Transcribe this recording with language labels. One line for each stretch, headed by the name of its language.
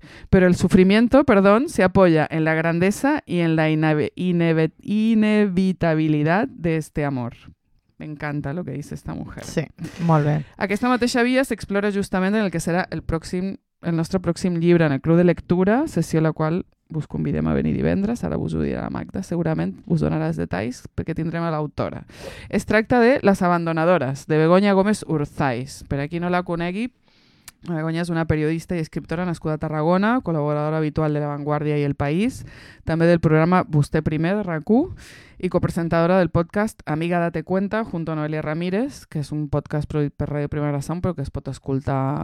Spanish: Pero el sufrimiento, perdón, se apoya en la grandeza y en la inevitabilidad de este amor. Me encanta lo que dice esta mujer.
Catalan: Sí, molt bé. Aquesta mateixa via s'explora justament en el que serà el nostre pròxim llibre en el Club de Lectura, sessió a la qual us convidem a venir divendres. Ara us ho dirà la Magda. Segurament us donarà els detalls perquè tindrem a l'autora. Es tracta de Les Abandonadores, de Begoña Gómez Urzáiz. Per a qui no la conegui, Begoña és una periodista i escriptora nascuda a Tarragona, col·laboradora habitual de La Vanguardia i El País, també del programa Vostè Primer, de RAC1, i copresentadora del podcast Amiga Date Cuenta,
Spanish: junto a
Catalan: Noelia Ramírez, que és un podcast produït per Ràdio Primera Sound, però que es pot escoltar